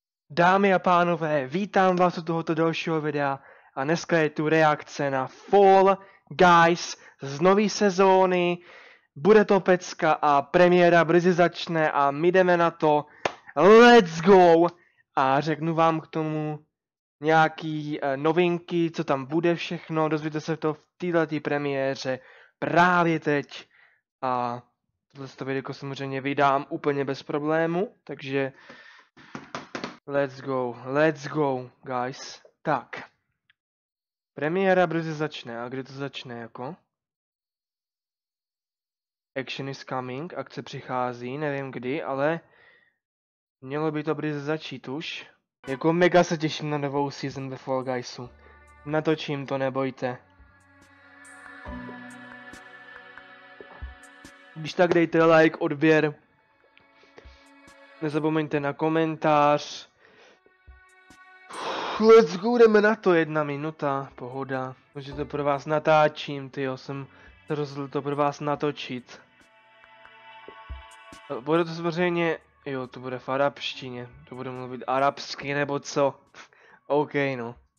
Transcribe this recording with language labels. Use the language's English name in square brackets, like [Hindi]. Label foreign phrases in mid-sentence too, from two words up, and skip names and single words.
[Czech] Dámy a pánové, vítám vás u tohoto dalšího videa a dneska je tu reakce na Fall Guys z nové sezóny. Bude to pecka a premiéra brzy začne a my jdeme na to. [English] Let's go! [Czech] A řeknu vám k tomu nějaký novinky, co tam bude všechno, dozvíte se to v této premiéře právě teď. A tohle video samozřejmě vydám úplně bez problému, takže [English] let's go, guys. [Czech] Tak. Premiéra brzy začne. A kdy to začne, jako? [English] Action is coming. [Czech] Akce přichází, nevím kdy, ale mělo by to brzy začít už. Jako mega se těším na novou season ve Fall Guysu. Natočím to, nebojte. Když tak dejte like, odběr. Nezapomeňte na komentář. [English] Let's go, [Czech] jdeme na to, 1 minuta, pohoda. Protože to pro vás natáčím, tyjo, jsem se rozhodl to pro vás natočit. Bude to samozřejmě, jo, to bude v arabštině, to bude mluvit arabsky nebo co. OK, no.